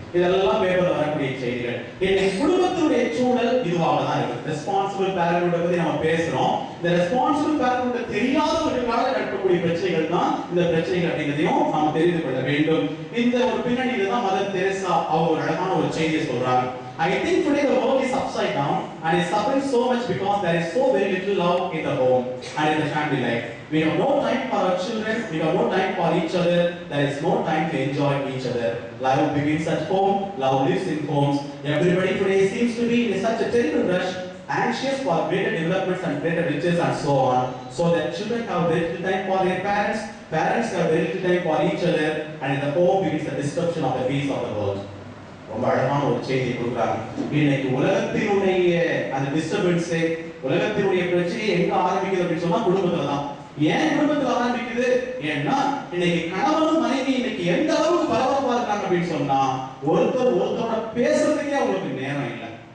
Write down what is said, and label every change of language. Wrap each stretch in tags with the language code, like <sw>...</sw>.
<ta>இதெல்லாம் பேப்பர்ல வரக்கூடிய செய்திகள். இன்னைக்கு குடும்பத்துடைய சூழல் இதுவாக தான் இருக்கு. ரெஸ்பான்சிபிள் பேரண்ட்ஹுட் பத்தி நம்ம பேசுறோம். இந்த ரெஸ்பான்சிபிள் பேரண்ட்ஹுட் தெரியாதவர்களுக்காக நடக்கக்கூடிய பிரச்சனைகள் தான் இந்த பிரச்சனைகள் அப்படிங்கிறதையும் நாம் தெரிந்து கொள்ள வேண்டும். இந்த ஒரு பின்னணியில தான் மதர் தெரேசா அவங்க ஒரு அழகான ஒரு செய்தியை சொல்றாங்க.</ta> <en>I think today the world is upside down and is suffering so much because there is so very little love in the home and in the family life. We have no time for our children, we have no time for each other, there is no time to enjoy each other. Love begins at home, love lives in homes. Everybody today seems to be in such a terrible rush, anxious for greater developments and greater riches and so on, so that children have very little time for their parents, parents have very little time for each other, and in the home begins the destruction of the peace of the world.</en> <ta>ரொம்ப அழகான ஒரு செய்தியை கொடுக்குறாங்க. இன்னைக்கு உலகத்தினுடைய அந்த disturbance, உலகத்தினுடைய பிரச்சனை எங்க ஆரம்பிக்குது அப்படின்னு சொன்னா குடும்பத்துல தான். ஏன் குடும்பத்துல ஆரம்பிக்குது? ஏன்னா இன்னைக்கு கணவனும் மனைவி இன்னைக்கு எந்த அளவுக்கு பரபரப்பா இருக்காங்க அப்படின்னு சொன்னா ஒருத்தரோட பேசுறதுக்கே அவங்களுக்கு நேரம் இல்லை.</ta>